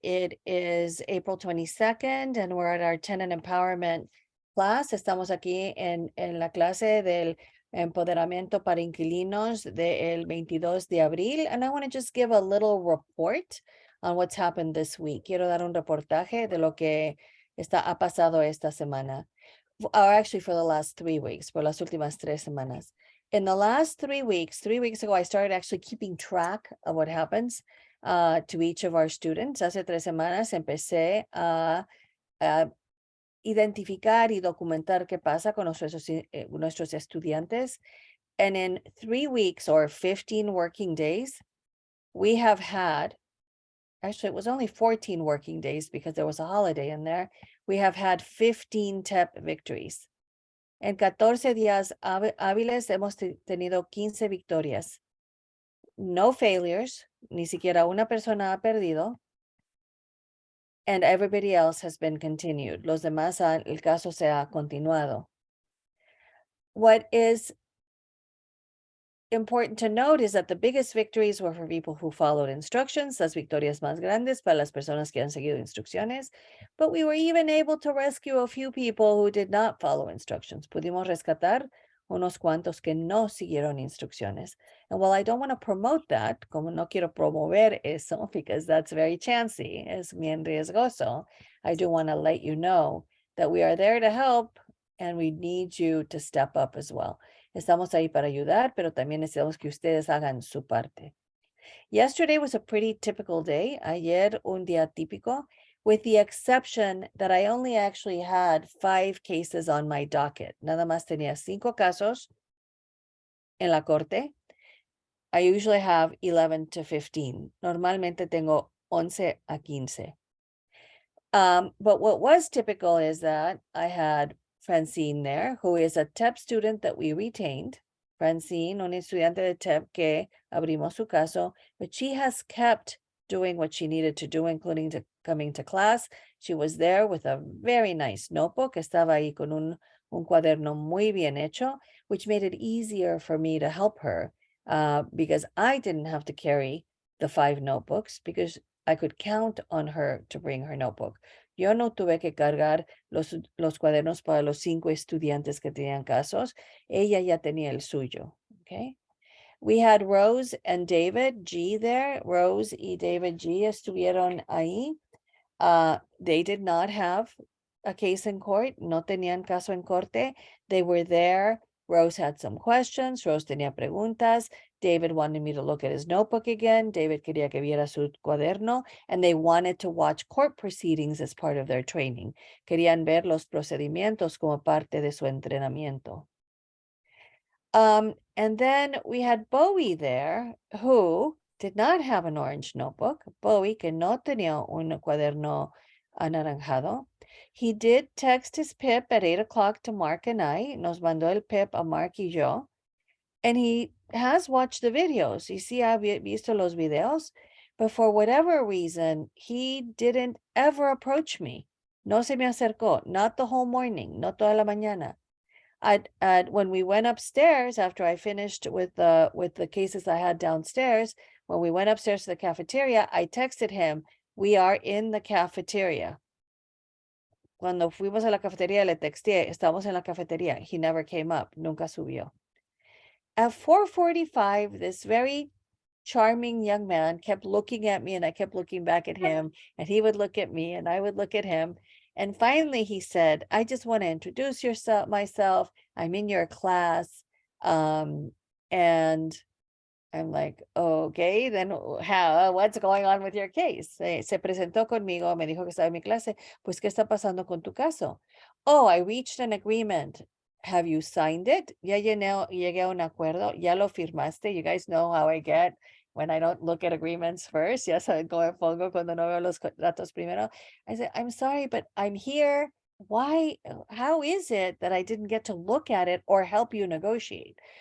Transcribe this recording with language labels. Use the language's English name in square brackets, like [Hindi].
[English] It is April 22nd, and we're at our Tenant Empowerment class. [Spanish] Estamos aquí en la clase del empoderamiento para inquilinos del 22 de abril. [English] And I want to just give a little report on what's happened this week. [Spanish] Quiero dar un reportaje de lo que ha pasado esta semana. [English] Or actually for the last 3 weeks, [Spanish] por las últimas 3 semanas. [English] In the last 3 weeks, 3 weeks ago, I started actually keeping track of what happens to each of our students. [Spanish] Hace 3 semanas empecé a identificar y documentar qué pasa con nuestros estudiantes. [English] And in 3 weeks or 15 working days, we have had, actually it was only 14 working days because there was a holiday in there. We have had 15 TEP victories. [Spanish] En 14 días hábiles hemos tenido 15 victorias. [English] No failures, [Spanish] ni siquiera una persona ha perdido. [English] And everybody else has been continued. [Spanish] Los demás, el caso se ha continuado. [English] What is important to note is that the biggest victories were for people who followed instructions, [Spanish] las victorias más grandes para las personas que han seguido instrucciones, [English] but we were even able to rescue a few people who did not follow instructions. [Spanish] Pudimos rescatar unos cuantos que no siguieron instrucciones. [English] And while I don't want to promote that, [Spanish] como no quiero promover eso, [English] because that's very chancy, [Spanish] es bien riesgoso, [English] I do want to let you know that we are there to help and we need you to step up as well. [Spanish] Estamos ahí para ayudar, pero también necesitamos que ustedes hagan su parte. [English] Yesterday was a pretty typical day. [Spanish] Ayer un día típico, [English] with the exception that I only actually had 5 cases on my docket. [Spanish] Nada más tenía 5 casos en la corte. [English] I usually have 11 to 15. [Spanish] Normalmente tengo 11 a 15. [English] But what was typical is that I had Francine there, who is a TEP student that we retained. Francine, [Spanish] una estudiante de TEP que abrimos su caso, [English] but she has kept doing what she needed to do, including coming to class. She was there with a very nice notebook. [Spanish] Estaba ahí con un cuaderno muy bien hecho, [English] which made it easier for me to help her because I didn't have to carry the 5 notebooks because I could count on her to bring her notebook. [Spanish] Yo no tuve que cargar los cuadernos para los 5 estudiantes que tenían casos. Ella ya tenía el suyo. Okay. [English] We had Rose and David G there. [Spanish] Rose y David G estuvieron ahí. [English] They did not have a case in court. [Spanish] No tenían caso en corte. [English] They were there. Rose had some questions. [Spanish] Rose tenía preguntas. [English] David wanted me to look at his notebook again. [Spanish] David quería que viera su cuaderno. [English] And they wanted to watch court proceedings as part of their training. [Spanish] Querían ver los procedimientos como parte de su entrenamiento. [English] And then we had Bowie there, who did not have an orange notebook. [Spanish] Bowie, que no tenía un cuaderno anaranjado. [English] He did text his PIP at 8 o'clock to Mark and I. [Spanish] Nos mandó el PIP a Mark y yo. [English] And he has watched the videos. [Spanish] Y sí ha visto los videos. [English] But for whatever reason, he didn't ever approach me. [Spanish] No se me acercó. [English] Not the whole morning. [Spanish] No toda la mañana. [English] When we went upstairs after I finished with the cases I had downstairs, when we went upstairs to the cafeteria, I texted him, "We are in the cafeteria." [Spanish] Cuando fuimos a la cafetería, le texté, "Estamos en la cafetería." [English] He never came up, [Spanish] nunca subió. [English] At 4:45, this very charming young man kept looking at me and I kept looking back at him and he would look at me and I would look at him. And finally he said, "I just want to introduce myself. I'm in your class." And I'm like, "Okay, then what's going on with your case?" [Spanish] Se presentó conmigo, me dijo que estaba en mi clase. "Pues, ¿qué está pasando con tu caso?" [English] "Oh, I reached an agreement." "Have you signed it?" [Spanish] "Ya llegué a un acuerdo." "Ya lo firmaste?" [English] You guys know how I get when I don't look at agreements first. [Spanish] Ya saben cómo me pongo cuando no veo los contratos primero. [English] I said, "I'm sorry, but I'm here. Why? How is it that I didn't get to look at it or help you negotiate?